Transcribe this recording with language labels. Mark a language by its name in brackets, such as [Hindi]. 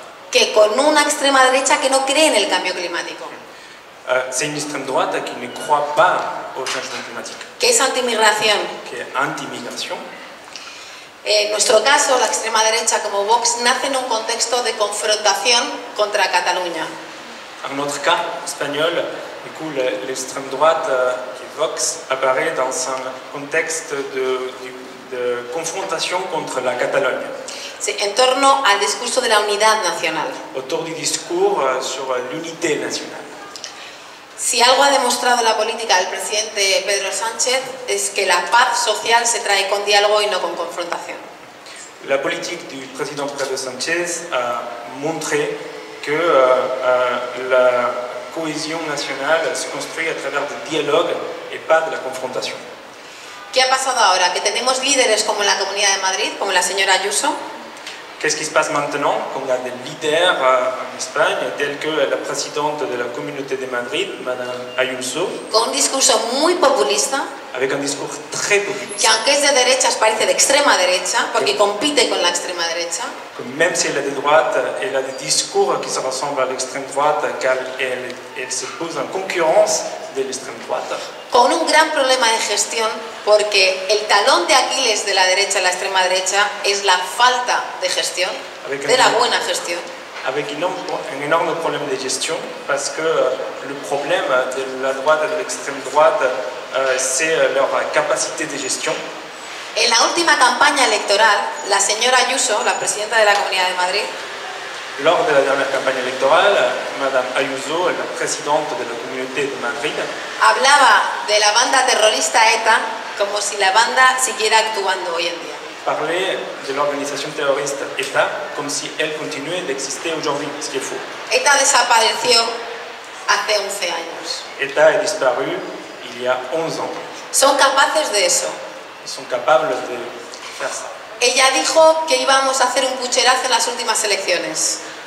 [Spanish] Que con una extrema derecha que no cree en el cambio climático. [French] c'est une extrême droite qui ne croit pas au changement climatique, [Spanish] que es antimigración. [French] qui est anti-migration. [Spanish] En nuestro caso, la extrema derecha como Vox nace en un contexto de confrontación contra Cataluña. [French] En notre cas espagnol, du coup, l'extrême droite qui est Vox apparaît dans un contexte de confrontation contre la Catalogne, [Spanish] Sí, en torno al discurso de la unidad nacional. [French] autour du discours sur l'unité nationale. [Spanish] Si algo ha demostrado la política del presidente Pedro Sánchez es que la paz social se trae con diálogo y no con confrontación. [French] La politique du président Pedro Sánchez a montré que la cohésion nationale se construit à travers du dialogue et pas de la confrontation. [Spanish] ¿Qué ha pasado ahora? Que tenemos líderes como en la Comunidad de Madrid, como la señora Ayuso, [French] Qu'est-ce qui se passe maintenant qu'on a des leaders en Espagne, tels que la présidente de la Communauté de Madrid, Madame Ayuso, [Spanish] con un discurso muy populista, [French] avec un discours très que populiste, [Spanish] aunque es de derechas parece de extrema derecha, porque compite con la extrema derecha, [French] que même si elle a des droites, elle a des discours qui se ressemblent à l'extrême droite, car elle se pose en concurrence de l'extrême droite, [Spanish] con un gran problema de gestión, porque el talón de Aquiles de la derecha, la extrema derecha, es la falta de gestión, de la buena gestión. [French] avec un énorme problème de gestion, parce que le problème de la droite et de l'extrême droite, c'est leur capacité de gestion. [Spanish] En la última campaña electoral, la señora Ayuso, la presidenta de la Comunidad de Madrid, [French] Lors de la dernière campagne électorale, Madame Ayuso, la présidente de la Communauté de Madrid, [Spanish] hablaba de la banda terrorista ETA como si la banda siguiera actuando hoy en día. [French] parlait de l'organisation terroriste État comme si elle continuait d'exister aujourd'hui, ce qui est faux. [Spanish] ETA desapareció hace 11 años. [French] État est disparu il y a 11 ans. [Spanish] Son capaces de eso. [French] Ils sont capables de faire ça. [Spanish] Ella dijo que íbamos a hacer un pucherazo en las últimas elecciones.